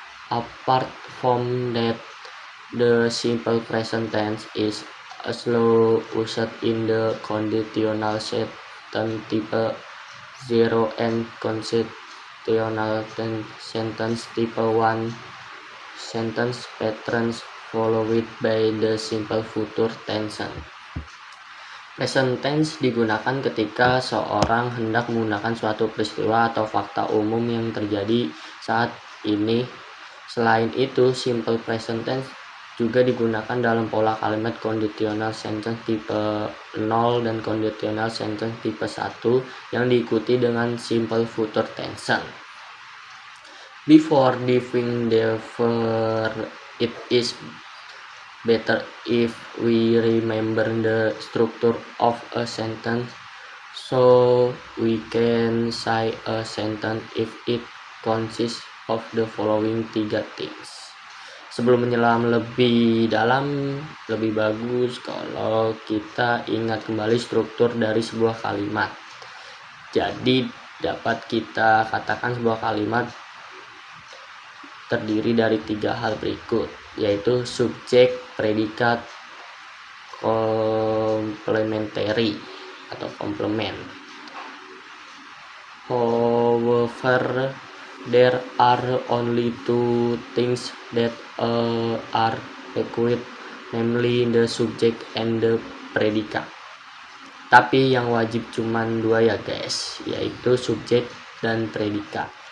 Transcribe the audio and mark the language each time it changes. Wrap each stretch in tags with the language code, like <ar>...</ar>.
<en>Apart from that, the simple present tense is also used in the conditional sentence type 0 and conditional sentence type 1 sentence patterns followed by the simple future tense.</en> <id>Present tense digunakan ketika seorang hendak menggunakan suatu peristiwa atau fakta umum yang terjadi saat ini. Selain itu, simple present tense juga digunakan dalam pola kalimat conditional sentence tipe 0 dan conditional sentence tipe 1 yang diikuti dengan simple future tense.</id> <en>Before diving deeper, it is better if we remember the structure of a sentence so we can say a sentence if it consists of the following 3 things.</en> <id>Sebelum menyelam lebih dalam, lebih bagus kalau kita ingat kembali struktur dari sebuah kalimat. Jadi dapat kita katakan sebuah kalimat terdiri dari 3 hal berikut, yaitu subjek, predikat, complementary atau komplement.</id> <en>However, there are only 2 things that are required, namely the subject and the predicate.</en> <id>Tapi yang wajib cuman 2 ya guys, yaitu subjek dan predikat.</id>